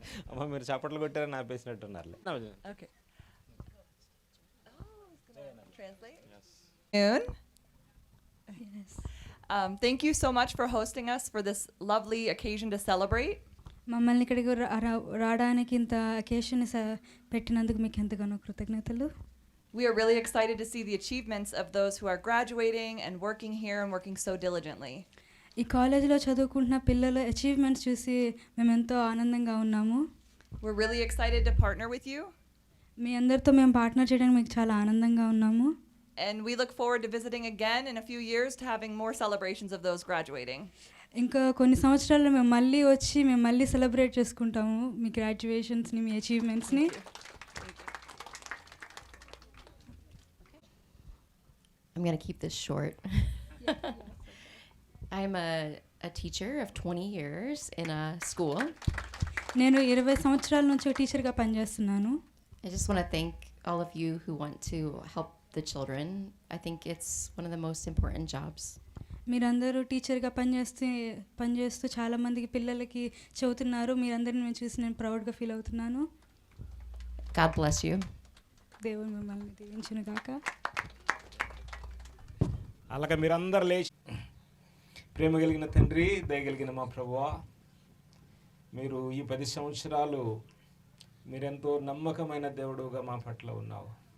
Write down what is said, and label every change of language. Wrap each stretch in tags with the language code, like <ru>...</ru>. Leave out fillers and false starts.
<te>అమ్మ మీరు చప్పట్లు కొట్టారని ఆపేసినట్టున్నారు.</te> <en>Thank you so much for hosting us for this lovely occasion to celebrate.</en> <te>మమ్మల్ని ఇక్కడికి రావడానికి ఇంత అకేషన్ పెట్టినందుకు మీకు ఎంతగానో కృతజ్ఞతలు.</te> <en>We are really excited to see the achievements of those who are graduating and working here and working so diligently.</en> <te>ఈ కాలేజీలో చదువుకుంటున్న పిల్లల అచీవ్మెంట్స్ చూసి మేము ఎంతో ఆనందంగా ఉన్నాము.</te> <en>We're really excited to partner with you.</en> <te>మీ అందరితో మేము పార్ట్నర్ చేయడానికి మీకు చాలా ఆనందంగా ఉన్నాము.</te> <en>And we look forward to visiting again in a few years to having more celebrations of those graduating.</en> <te>ఇంకా కొన్ని సంవత్సరాల్లో మేము మళ్ళీ సెలబ్రేట్ చేసుకుంటాము మీ గ్రాడ్యుయేషన్స్ని, మీ అచీవ్మెంట్స్ని.</te> <en>I'm going to keep this short. I'm a teacher of 20 years in a school.</en> <te>నేను 20 సంవత్సరాల నుంచి ఒక టీచర్గా పనిచేస్తున్నాను.</te> <en>I just want to thank all of you who want to help the children. I think it's one of the most important jobs.</en> <te>మీరందరూ టీచర్గా పనిచేస్తూ చాలా మందికి పిల్లలకి చదువుతున్నారు. మీరందరిని మేము చూసి నేను ప్రౌడ్గా ఫీల్ అవుతున్నాను.</te> <en>God bless you.</en> <te>దేవుడు మిమ్మల్ని దీవించును గాక. అలాగే మీరందరూ లేచి, ప్రేమ కలిగిన తండ్రి, దయగలిగిన మా ప్రభువా, మీరు ఈ 10 సంవత్సరాలు మీరెంతో నమ్మకమైన దేవుడుగా మా పట్ల ఉన్నావు.</te>